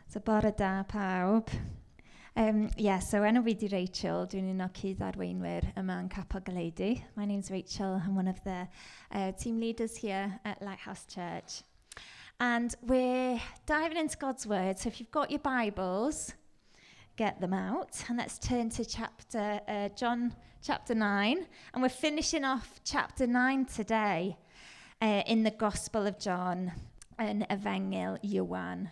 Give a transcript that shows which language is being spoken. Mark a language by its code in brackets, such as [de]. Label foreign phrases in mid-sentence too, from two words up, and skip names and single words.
[cy] So bore da pawb. So enw fi di Rachel, dwi'n un o cyd-arweinwyr yma yn Capel Galedu. [en] My name's Rachel, I'm one of the team leaders here at Lighthouse Church. And we're diving into God's Word, so if you've got your Bibles, get them out. And let's turn to John chapter 9. And we're finishing off chapter 9 today in the Gospel of John and Evangel Ioan.